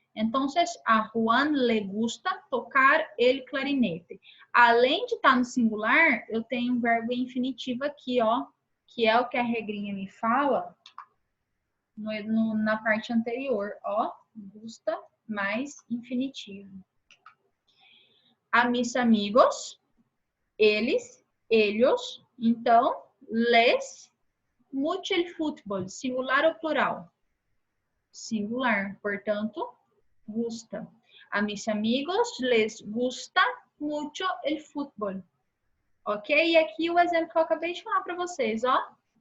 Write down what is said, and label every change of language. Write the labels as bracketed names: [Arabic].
[Spanish] Entonces, a Juan le gusta tocar el clarinete. [Portuguese] Além de estar no singular, eu tenho um verbo infinitivo aqui, ó, que é o que a regrinha me fala na parte anterior, ó, gusta mais infinitivo. [Spanish] A mis amigos, eles, ellos, então, les, mucho el fútbol, [Portuguese] singular ou plural? Singular, portanto, gusta. [Spanish] A mis amigos les gusta mucho el fútbol. [Portuguese] Ok? E aqui o exemplo que eu acabei de falar para vocês, ó.